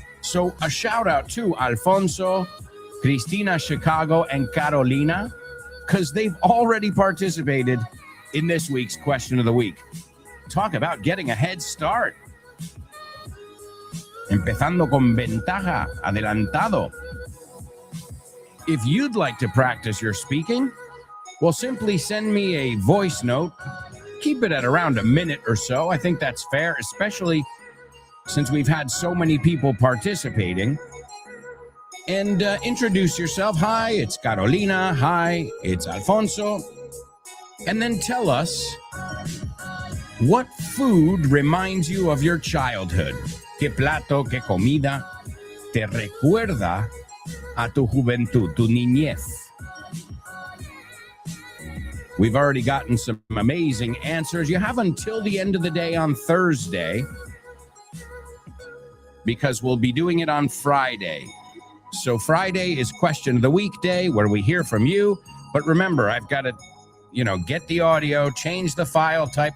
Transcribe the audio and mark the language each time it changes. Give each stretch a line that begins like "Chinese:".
English: So a shout out to Alfonso, Cristina, Chicago, and Carolina, because they've already participated in this week's question of the week. Talk about getting a head start.
Spanish: Empezando con ventaja, adelantado.
English: If you'd like to practice your speaking, well, simply send me a voice note. Keep it at around a minute or so. I think that's fair, especially since we've had so many people participating. And introduce yourself. Hi, it's Carolina. Hi, it's Alfonso. And then tell us what food reminds you of your childhood.
Spanish: ¿Qué plato, qué comida te recuerda a tu juventud, tu niñez?
English: We've already gotten some amazing answers. You have until the end of the day on Thursday, because we'll be doing it on Friday. So Friday is question of the week day where we hear from you. But remember, I've got to, get the audio, change the file type.